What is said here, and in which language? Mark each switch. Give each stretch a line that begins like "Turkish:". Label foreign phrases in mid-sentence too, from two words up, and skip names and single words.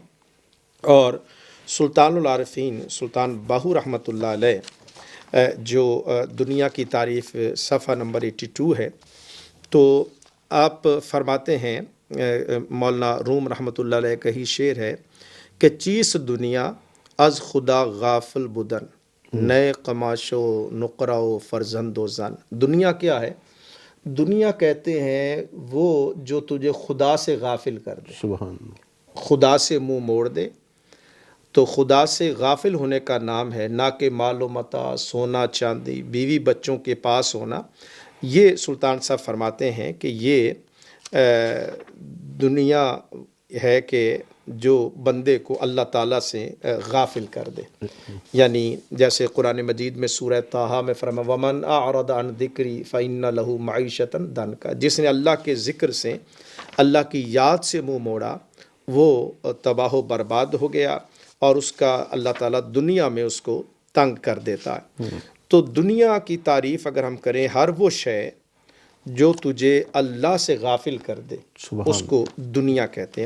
Urdu: اور سلطان العارفین سلطان باہو رحمۃ اللہ علیہ جو دنیا کی تعریف صفحہ نمبر 82 ہے، تو آپ فرماتے ہیں، مولانا روم رحمۃ اللہ علیہ کا ہی شعر ہے کہ
Persian: چیز دنیا از خدا غافل بدن، نئے قماش و نقرہ و فرزند و زن۔
Urdu: دنیا کیا ہے؟ دنیا کہتے ہیں وہ جو تجھے خدا سے غافل کر دے، سبحان خدا سے منہ موڑ دے۔ تو خدا سے غافل ہونے کا نام ہے نہ کہ مال و متاع، سونا چاندی، بیوی بچوں کے پاس ہونا۔ یہ سلطان صاحب فرماتے ہیں کہ یہ دنیا ہے کہ جو بندے کو اللہ تعالیٰ سے غافل کر دے، یعنی جیسے قرآن مجید میں سورہ طٰہٰ میں فرمایا
Arabic: وَمَنْ أَعْرَضَ عَنْ ذِكْرِي فَإِنَّ لَهُ مَعِيشَةً ضَنْكًا،
Urdu: جس نے اللہ کے ذکر سے، اللہ کی یاد سے منہ موڑا، وہ تباہ و برباد ہو گیا، اور اس کا اللہ تعالیٰ دنیا میں اس کو تنگ کر دیتا ہے۔ تو دنیا کی تعریف اگر ہم کریں، ہر وہ شے جو تجھے اللہ سے غافل کر دے اس کو دنیا کہتے ہیں۔